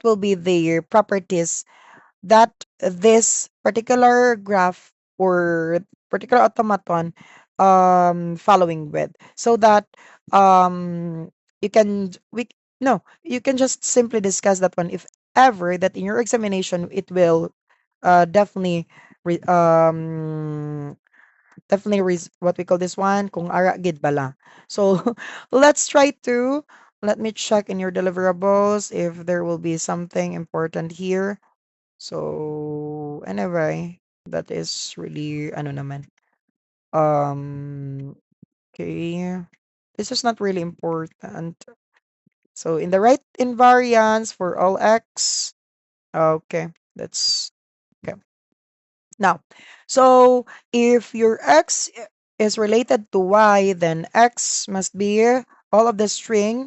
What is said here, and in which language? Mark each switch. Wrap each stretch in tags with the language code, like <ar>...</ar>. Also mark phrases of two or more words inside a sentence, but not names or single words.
<en>will be the properties that this particular graph or particular automaton following with, so that you can we no you can just simply discuss that one if ever that in your examination it will definitely re, what we call this one,</en> <hil>kung ara gid bala.</hil> <en>So let's try to let me check in your deliverables if there will be something important here. So, anyway, that is really</en> <tl>ano naman.</tl> <en>Okay. This is not really important. So, in the right invariance for all x. Okay, that's okay. Now, so if your x is related to y, then x must be all of the string.</en>